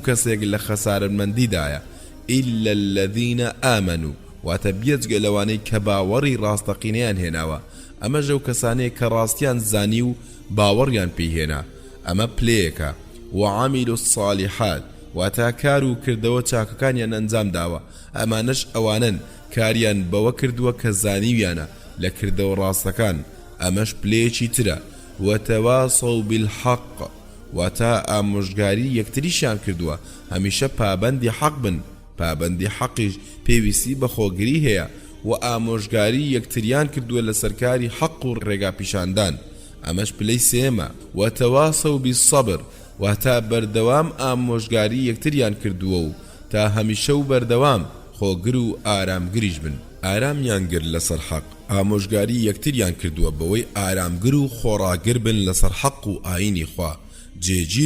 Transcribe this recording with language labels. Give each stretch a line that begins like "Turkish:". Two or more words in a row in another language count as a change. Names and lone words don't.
Central Kurdish: کەسێک لە خەسارەتمەندیدایە
Arabic: ئیلا الذین ئامنوا
Central Kurdish: واتە بێجگە لەوانەی کە باوەڕی ڕاستەقینەیان هێناوە ئەمە ژەو کەسانەیە کە ڕاستیان زانی و باوەڕیان پێهێنا ئەمە پلەیەکە
Arabic: وعاملوا الصالحات
Central Kurdish: واتە کار و کردەوە چاکەکانیان ئەنجام داوە ئەمانەش ئەوانن کاریان بەوە کردووە کە زانیویانە لە کردەوە ڕاستەکان ئەمەش پلەیەکی ترە
Arabic: وتواصوا بالحق
Central Kurdish: واتە ئامۆژگاری یەکتریشیان کردووە هەمیشە پابەندی حەق بن پابەندی حەقیش پێویستی بە خۆگری هەیە و ئامۆژگاری یەکتریان کردووە لە سەرکاری حەق و ڕێگا پیشاندان ئەمەش پلەی سێمە
Arabic: وتواصوا بالصبر
Central Kurdish: واتە بەردەوام ئامۆژگاری یەکتریان کردووە و تا هەمیشە و بەردەوام خۆگر و ئارامگریش بن ئارامیان گر لەسەر حەق ئامۆژگاری یەکتریان کردووە بەوەی ئارامگر و خۆڕاگر بن لەسەر حەق و ئاینی خوا جێگیر